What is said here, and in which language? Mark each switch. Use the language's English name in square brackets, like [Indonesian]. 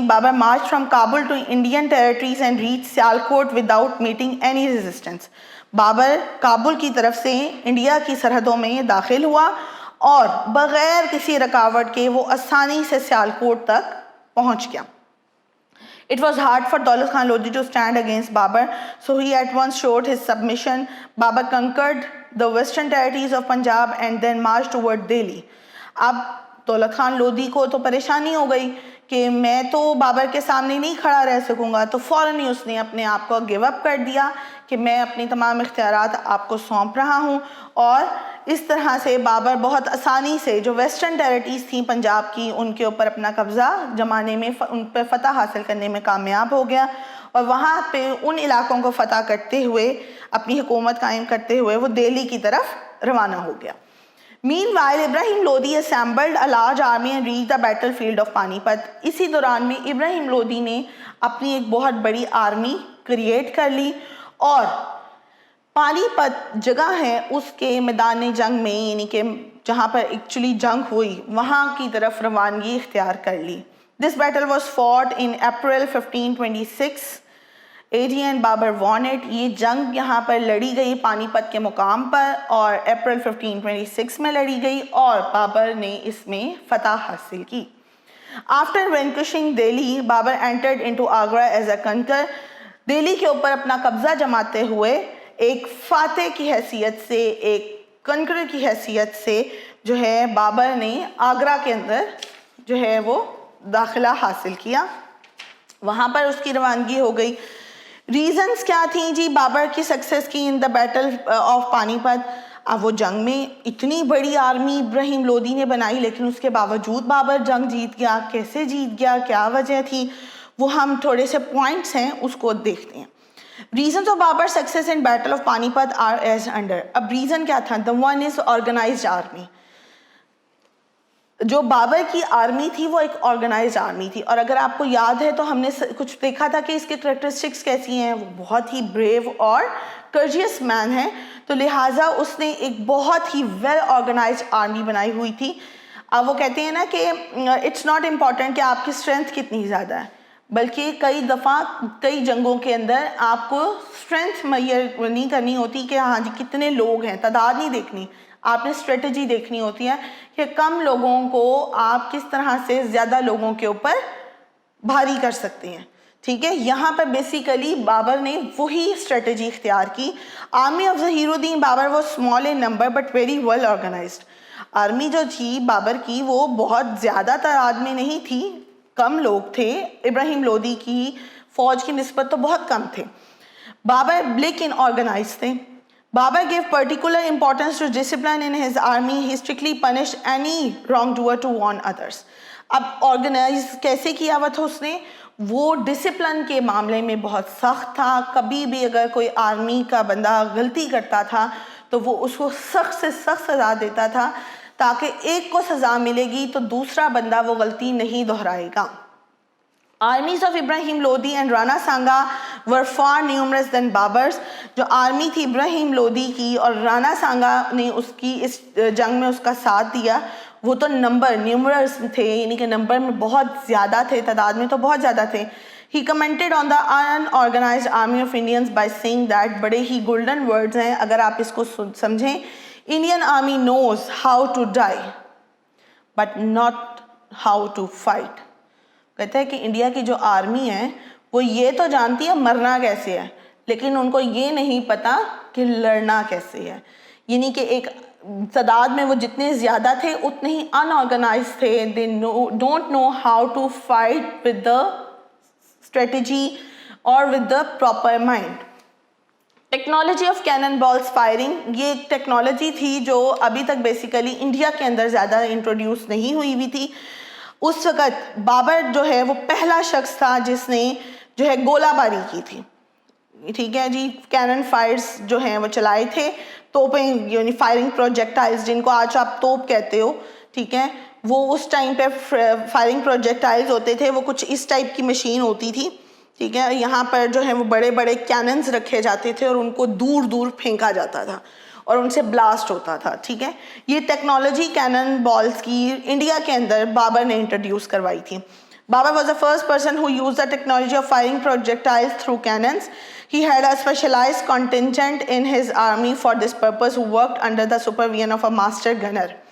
[English] Babur march from Kabul to Indian territories and reach Sialkot without meeting any resistance. [Urdu] Babar Kabul کی طرف سے India کی سرحدوں میں داخل ہوا اور بغیر کسی رکاوٹ کے وہ آسانی سے سیالکوٹ تک پہنچ گیا. [English] It was hard for Daulat Khan Lodi to stand against Babur, so he at once showed his submission. Babur conquered the western territories of Punjab and then marched toward Delhi. [Urdu] اب دولت خان لودھی کو تو پریشانی ہو گئی کہ میں تو بابر کے سامنے نہیں کھڑا رہ سکوں گا، تو فوراً ہی اس نے اپنے آپ کو گیو اپ کر دیا کہ میں اپنی تمام اختیارات آپ کو سونپ رہا ہوں. اور اس طرح سے بابر بہت آسانی سے جو ویسٹرن ٹیریٹریز تھیں پنجاب کی، ان کے اوپر اپنا قبضہ جمانے میں، ان پہ فتح حاصل کرنے میں کامیاب ہو گیا. اور وہاں پہ ان علاقوں کو فتح کرتے ہوئے اپنی حکومت قائم کرتے ہوئے وہ دہلی کی طرف روانہ ہو گیا. [English] Meanwhile, Ibrahim Lodi assembled a large army and reached the battlefield of Panipat. [Urdu] اسی دوران میں ابراہیم لودھی نے اپنی ایک بہت بڑی آرمی کریٹ کر لی اور پانی پت جگہ ہے اس کے میدان جنگ میں، یعنی کہ جہاں پر ایکچولی جنگ ہوئی، وہاں کی طرف روانگی اختیار کر لی. [English] This battle was fought in April 1526 AD and Babur won it. [Urdu] یہ جنگ یہاں پر لڑی گئی پانی پت کے مقام پر اور اپریل 1526 میں لڑی گئی اور بابر نے اس میں فتح حاصل کی. [English] After vanquishing Delhi, Babur entered into Agra as a conqueror. [Urdu] Delhi کے اوپر اپنا قبضہ جماتے ہوئے ایک فاتح کی حیثیت سے، ایک کنکرر کی حیثیت سے جو ہے بابر نے آگرہ کے اندر جو ہے وہ داخلہ حاصل کیا. وہاں پر اس کی روانگی ہو گئی. ریزنز کیا تھیں جی بابر کی سکسیس کی [English] In the battle of Panipat? [Urdu] اب وہ جنگ میں اتنی بڑی آرمی ابراہیم لودھی نے بنائی لیکن اس کے باوجود بابر جنگ جیت گیا. کیسے جیت گیا, کیا وجہ تھی, وہ ہم تھوڑے سے پوائنٹس ہیں اس کو دیکھتے ہیں. [English] Reasons of Babar's success in Battle of Panipat are as under. [Urdu] اب ریزن کیا تھا؟ [English] The one is organized army. [Urdu] جو بابر کی آرمی تھی وہ ایک آرگنائزڈ آرمی تھی, اور اگر آپ کو یاد ہے تو ہم نے کچھ دیکھا تھا کہ اس کے کریکٹرسٹکس کیسی ہیں. وہ بہت ہی بریو اور کرجیس مین ہے, تو لہٰذا اس نے ایک بہت ہی ویل آرگنائزڈ آرمی بنائی ہوئی تھی. اب وہ کہتے ہیں نا کہ [English] it's not important [Urdu] کہ آپ کی اسٹرینتھ کتنی زیادہ ہے, بلکہ کئی دفعہ کئی جنگوں کے اندر آپ کو اسٹرینتھ میئر نہیں کرنی ہوتی کہ ہاں جی کتنے لوگ ہیں, تعداد نہیں دیکھنی, آپ نے اسٹریٹجی دیکھنی ہوتی ہے کہ کم لوگوں کو آپ کس طرح سے زیادہ لوگوں کے اوپر بھاری کر سکتے ہیں. ٹھیک ہے, یہاں پر بیسیکلی بابر نے وہی اسٹریٹجی اختیار کی. [English] Army of Zahiruddin Babur was small in number but very well organised. [Urdu] Army جو تھی بابر کی وہ بہت زیادہ تعداد میں نہیں تھی, کم لوگ تھے. ابراہیم لودھی کی فوج کی نسبت تو بہت کم تھے. بابر لیکن آرگنائز تھے. [English] Babar gave particular importance to discipline in his army. He strictly punished any wrongdoer to warn others. [Urdu] اب آرگنائز کیسے کیا ہوا تھا اس نے؟ وہ ڈسپلن کے معاملے میں بہت سخت تھا. کبھی بھی اگر کوئی آرمی کا بندہ غلطی کرتا تھا تو وہ اس کو سخت سے سخت سزا دیتا تھا, تاکہ ایک کو سزا ملے گی تو دوسرا بندہ وہ غلطی نہیں دہرائے گا. [English] Armies of Ibrahim Lodi and Rana Sanga were far numerous than Babar's. [Urdu] جو آرمی تھی ابراہیم لودھی کی اور رانا سانگا نے اس کی اس جنگ میں اس کا ساتھ دیا, وہ تو نیومرس تھے, یعنی کہ نمبر میں بہت زیادہ تھے, تعداد میں تو بہت زیادہ تھے. [English] He commented on the unorganized army of Indians by saying that, [Urdu] بڑے ہی گولڈن ورڈز ہیں اگر آپ اس کو سمجھیں. [English] Indian army knows how to die but not how to fight. [Urdu] کہتا ہے کہ انڈیا کی جو آرمی ہے وہ یہ تو جانتی ہے مرنا کیسے ہے, لیکن ان کو یہ نہیں پتا کہ لڑنا کیسے ہے. یعنی کہ ایک تعداد میں وہ جتنے زیادہ تھے اتنے ہی ان آرگنائز تھے. [English] they don't know how to fight with the strategy or with the proper mind. [Urdu] Technology of Canon balls firing, یہ ایک ٹیکنالوجی تھی جو ابھی تک بیسیکلی انڈیا کے اندر زیادہ انٹروڈیوس نہیں ہوئی ہوئی تھی. اس وقت بابر جو ہے وہ پہلا شخص تھا جس نے جو ہے گولہ باری کی تھی. ٹھیک ہے جی, کینن فائرز جو ہیں وہ چلائے تھے, توپیں یعنی فائرنگ پروجیکٹائلز جن کو آج آپ توپ کہتے ہو. ٹھیک ہے, وہ اس ٹائم پہ فائرنگ پروجیکٹائلز ہوتے تھے, وہ کچھ اس ٹائپ کی مشین ہوتی تھی. ٹھیک ہے, یہاں پر جو ہے وہ بڑے بڑے کیننز رکھے جاتے تھے اور ان کو دور دور پھینکا جاتا تھا اور ان سے بلاسٹ ہوتا تھا. ٹھیک ہے, یہ ٹیکنالوجی کینن بالز کی انڈیا کے اندر بابر نے انٹروڈیوس کروائی تھی. [English] Babar was the first person who used the technology of firing projectiles through cannons. He had a specialized contingent in his army for this purpose who worked under the supervision of a master gunner.